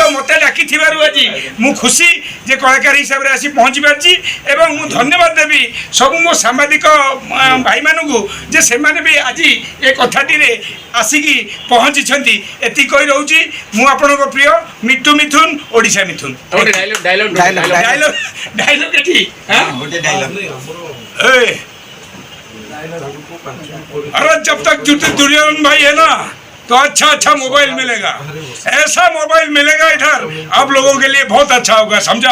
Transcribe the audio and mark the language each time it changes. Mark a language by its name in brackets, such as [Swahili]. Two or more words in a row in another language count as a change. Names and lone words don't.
[Odia] ଆଉ ମୋତେ ଡାକିଥିବାରୁ ଆଜି ମୁଁ ଖୁସି ଯେ କଳାକାର ହିସାବରେ ଆସି ପହଞ୍ଚି ପାରିଛି। ଏବଂ ମୁଁ ଧନ୍ୟବାଦ ଦେବି ସବୁ ମୋ ସାମ୍ବାଦିକ ଭାଇମାନଙ୍କୁ ଯେ ସେମାନେ ବି ଆଜି ଏ କଥାଟିରେ ଆସିକି ପହଞ୍ଚିଛନ୍ତି। ଏତିକି କହି ରହୁଛି। ମୁଁ ଆପଣଙ୍କ ପ୍ରିୟ ମିଟୁ ମିଥୁନ, ଓଡ଼ିଶା ମିଥୁନ। [Hindi] डायलॉग एठी अरे जब तक दुर्योधन भाई है ना तो अच्छा अच्छा मोबाइल मिलेगा। ऐसा मोबाइल मिलेगा इधर आप लोगों के लिए बहुत अच्छा होगा, समझा?